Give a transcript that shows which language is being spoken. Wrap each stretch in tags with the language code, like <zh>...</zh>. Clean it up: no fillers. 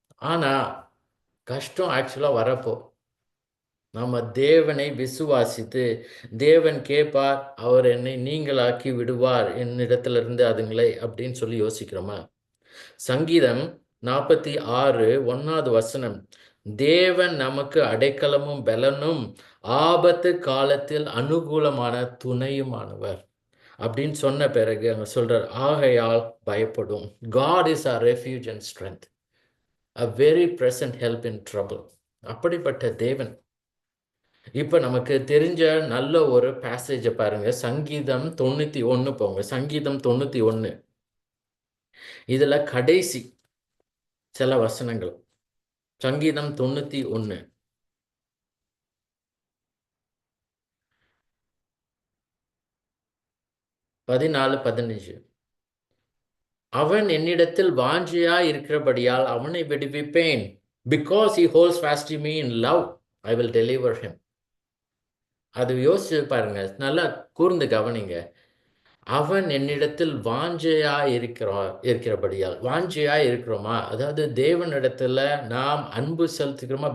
<ta>ஆனா கஷ்டம் ஆக்சுவலா வரப்போ நம்ம தேவனை விசுவாசித்து தேவன் கேட்பார், அவர் என்னை நீங்களாக்கி விடுவார் என்னிடத்திலிருந்து அதுங்களை அப்படின்னு சொல்லி யோசிக்கிறோமா? சங்கீதம் 46 1வது வசனம், தேவன் நமக்கு அடைக்கலமும் பலனும் ஆபத்து காலத்தில் அனுகூலமான துணையுமானவர் அப்படின்னு சொன்ன பிறகு அங்க சொல்றார், ஆகையால் பயப்படும்.</ta> <en>God is our refuge and strength, a very present help in trouble.</en> <ta>அப்படிப்பட்ட தேவன். இப்ப நமக்கு தெரிஞ்ச நல்ல ஒரு பேசேஜை பாருங்க, சங்கீதம் 91 போங்க. சங்கீதம் 91 இதுல கடைசி சில வசனங்கள். சங்கீதம் 91 14 15, அவன் என்னிடத்தில் வாஞ்சியா இருக்கிறபடியால் அவனை விடுவிப்பேன்.</ta> <en>Because he holds fast to me in love, I will deliver him.</en> <ta>அது யோசிச்சு பாருங்க, நல்லா கூர்ந்து கவனிங்க. அவன் என்னிடத்தில் வாஞ்சையா இருக்கிறபடியால், வாஞ்சையா இருக்கிறோமா? அதாவது தேவனிடத்துல நாம் அன்பு செலுத்துகிறோமா?</ta>